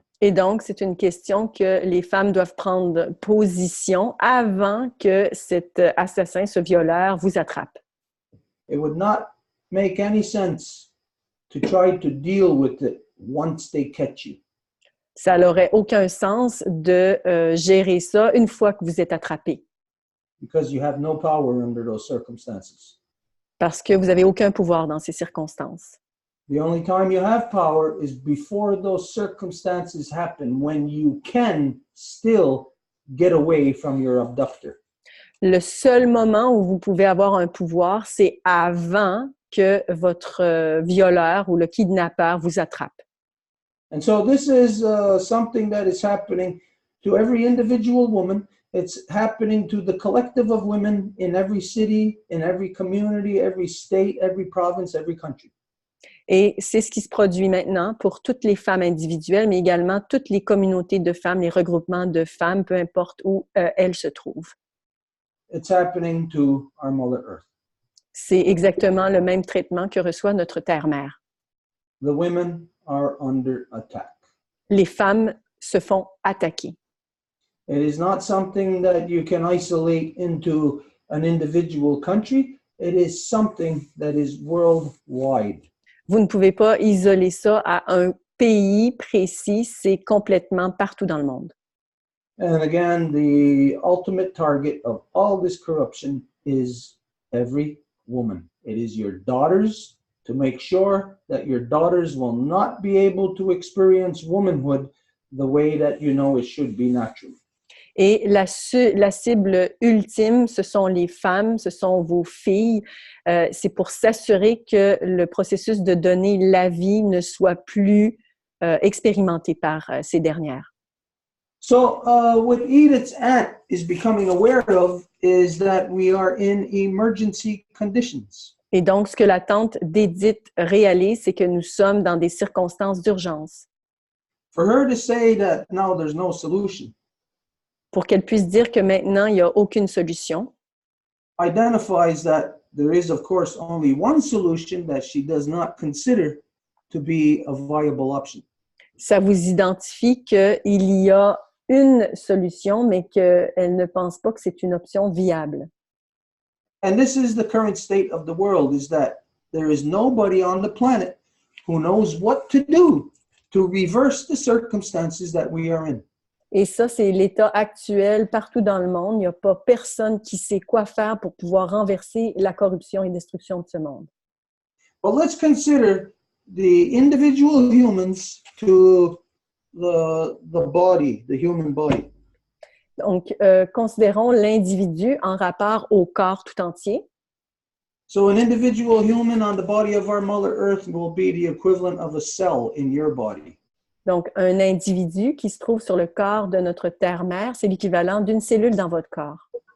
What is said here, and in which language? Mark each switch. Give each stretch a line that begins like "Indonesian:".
French: Et donc, c'est une question que les femmes doivent prendre position avant que cet assassin, ce violeur, vous attrape.
English: It would not make any sense to try to deal with it once they catch you.
French: Ça n'aurait aucun sens de gérer ça une fois que vous êtes attrapé.
English: Because you have no power under those circumstances.
French: Parce que vous n'avez aucun pouvoir dans ces circonstances.
English: The only time you have power is before those circumstances happen, when you can still get away from your abductor.
French: Le seul moment où vous pouvez avoir un pouvoir, c'est avant que votre violeur ou le kidnappeur vous attrape.
English: And so this is something that is happening to every individual woman. It's happening to the collective of women in every city, in every community, every state, every province, every country.
French: Et c'est ce qui se produit maintenant pour toutes les femmes individuelles, mais également toutes les communautés de femmes, les regroupements de femmes, peu importe où elles se trouvent.
English: It's happening to our Mother Earth.
French: C'est exactement le même traitement que reçoit notre terre-mère.
English: The women are under attack.
French: Les femmes se font attaquer.
English: It is not something that you can isolate into an individual country. It is something that is worldwide.
French: Vous ne pouvez pas isoler ça à un pays précis, c'est complètement partout dans le monde.
English: And again, the ultimate target of all this corruption is every woman. It is your daughters, to make sure that your daughters will not be able to experience womanhood the way that you know it should be naturally.
French: Et la cible ultime, ce sont les femmes, ce sont vos filles. C'est pour s'assurer que le processus de donner la vie ne soit plus expérimenté par ces dernières.
English: So what Edith's aunt is becoming aware of is that we are in emergency conditions.
French: Et donc, ce que la tante d'Edith réalise, c'est que nous sommes dans des circonstances d'urgence.
English: For her to say that now there's no solution,
French: pour qu'elle puisse dire que maintenant, il n'y a aucune solution,
English: identifies that there is, of course, only one solution that she does not consider to be a viable option.
French: Ça vous identifie qu'il y a une solution, mais qu'elle ne pense pas que c'est une option viable.
English: And this is the current state of the world, is that there is nobody on the planet who knows what to do to reverse the circumstances that we are in.
French: Et ça, c'est l'état actuel partout dans le monde. Il n'y a pas personne qui sait quoi faire pour pouvoir renverser la corruption et destruction de ce monde.
English: But let's consider the individual humans to the body, the human body.
French: Donc, considérons l'individu en rapport au corps tout entier.
English: So an individual human on the body of our Mother Earth will be the equivalent of a cell in your body.
French: Donc, un individu qui se trouve sur le corps de notre terre-mère, c'est l'équivalent d'une cellule dans votre corps.